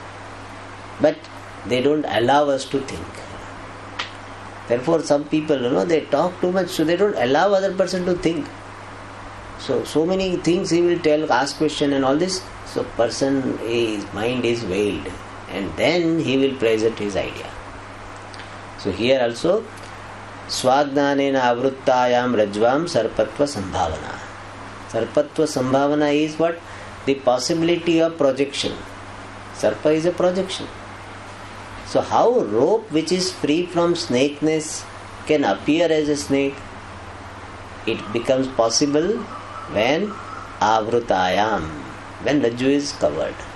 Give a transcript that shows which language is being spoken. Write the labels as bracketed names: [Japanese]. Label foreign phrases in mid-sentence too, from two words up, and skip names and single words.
[English] But they don't allow us to think. Therefore, some people, they talk too much, so they don't allow other person to think. So many things he will tell, ask question and all this. So his mind is veiled, and then he will present his idea. So here also, [Sanskrit] स्वाज्ञानेन आवृतायाम् रज्ज्वाम् सर्पत्व सम्भावना. सर्पत्व सम्भावना [English] is what? The possibility of projection. Sarpa is a projection. So how rope which is free from snakeness can appear as a snake? It becomes possible when avrutayam, when Rajju is covered.